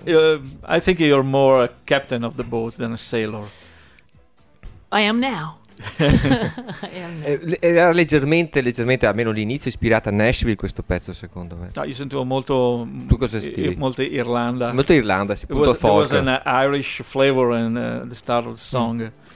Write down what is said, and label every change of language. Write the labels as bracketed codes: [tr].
[en] I think you're more a captain of the boat than a sailor. I am now. [it] Era leggermente almeno l'inizio ispirata a Nashville, questo pezzo, secondo me. No, io sentivo molto. Tu cosa sentivi? Molto Irlanda. Molto Irlanda, sì, punto folk. [en] There was an Irish flavor in the start of the song.